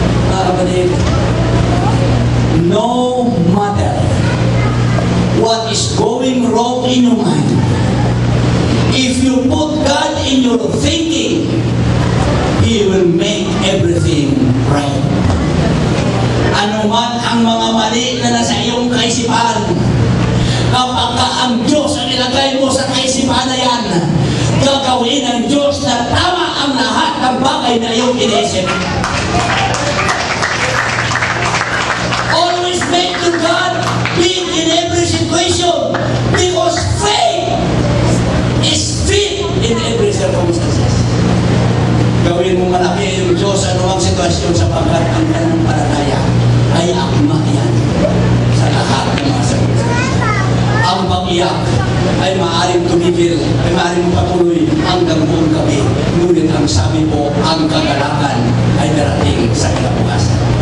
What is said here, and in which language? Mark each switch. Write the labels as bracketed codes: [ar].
[tl] Mga kapatid, [en] no matter what is going wrong in your mind, if you put God in your thinking, He will make everything right. [tl] Ano man ang mga mali na nasa iyong kaisipan, kapag ang Diyos ang ilagay mo sa kaisipan na yan, gagawin ng Diyos na tama ang lahat ng bagay na iyong iniisip. [en] Always make to God big in every situation, because faith is fit in every circumstances. [tl] Gawin mo malaki yung Diyos sa anumang sitwasyon sapagkat ang pananampalataya ay akma yan sa lahat ng mga circumstances. Ang pag-iyak ay maaaring tumigil, ay maaaring patuloy hanggang buong gabi. Ngunit ang sabi po, ang kagalakan ay darating sa kinabukasan.